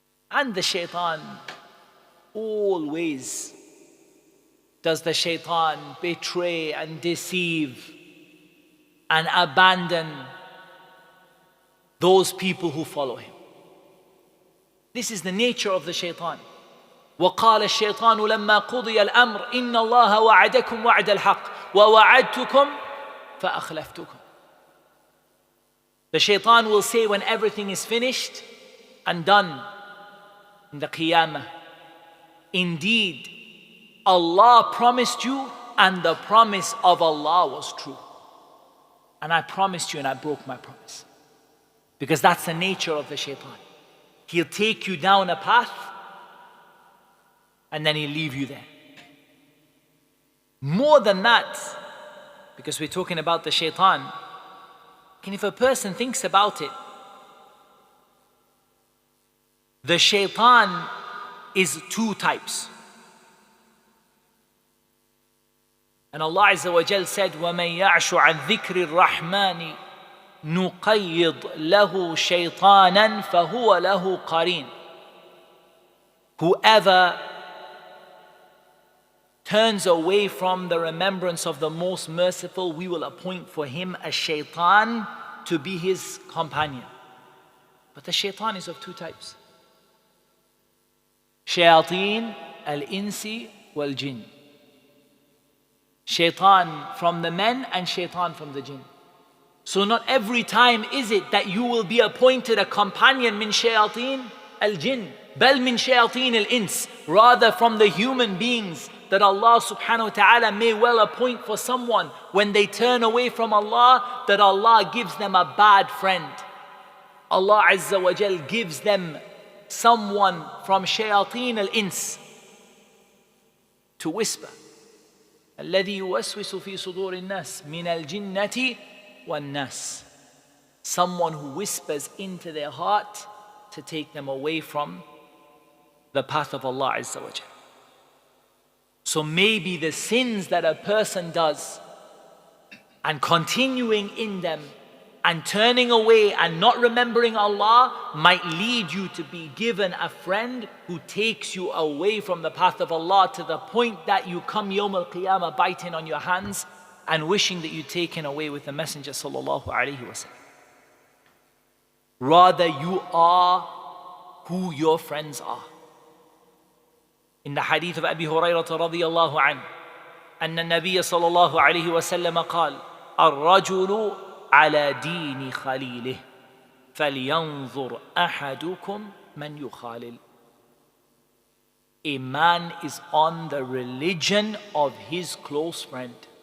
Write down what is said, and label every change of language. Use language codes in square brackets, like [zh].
[en] And the shaitan, always does the shaitan betray and deceive and abandon those people who follow him. This is the nature of the shaitan. [ar] وقال الشيطان لما قضي الأمر إن الله وعدكم وعد الحق ووعدتكم فأخلفتكم. [en] The shaitan will say when everything is finished and done in the Qiyamah, indeed Allah promised you and the promise of Allah was true. And I promised you and I broke my promise. Because that's the nature of the shaitan. He'll take you down a path and then he'll leave you there. More than that, because we're talking about the shaitan, and if a person thinks about it, the shaitan is two types. And Allah Azza wa Jal said, [ar] وَمَنْ يَعْشُ عَنْ ذِكْرِ الرَّحْمَنِ نُقَيِّضْ لَهُ شَيْطَانًا فَهُوَ لَهُ قَرِينٌ. [en] Whoever turns away from the remembrance of the Most Merciful, we will appoint for him a shaitan to be his companion. But the shaitan is of two types. [ar] Shayateen al-insi wal-jinn. [en] Shaitan from the men and shaitan from the jinn. So not every time is it that you will be appointed a companion [ar] min shayateen al-jinn, bal min shayateen al-ins, [en] rather from the human beings that Allah subhanahu wa ta'ala may well appoint for someone when they turn away from Allah, that Allah gives them a bad friend. Allah Azza wa Jal gives them someone from shayateen al-ins to whisper. [ar] الذي يوسوس في صدور الناس من الجنة والناس. [en] Someone who whispers into their heart to take them away from the path of Allah Azza wa Jal. So maybe the sins that a person does and continuing in them and turning away and not remembering Allah might lead you to be given a friend who takes you away from the path of Allah to the point that you come Yawm al-Qiyamah biting on your hands and wishing that you'd taken away with the Messenger sallallahu alayhi wasallam. Rather, you are who your friends are. In the hadith of Abi Hurairah radiyallahu anhu, [ar] أن النبي صلى الله عليه وسلم قال: الرجل على دين خليله فلينظر أحدكم من يخالل. [en] A man is on the religion of his close friend.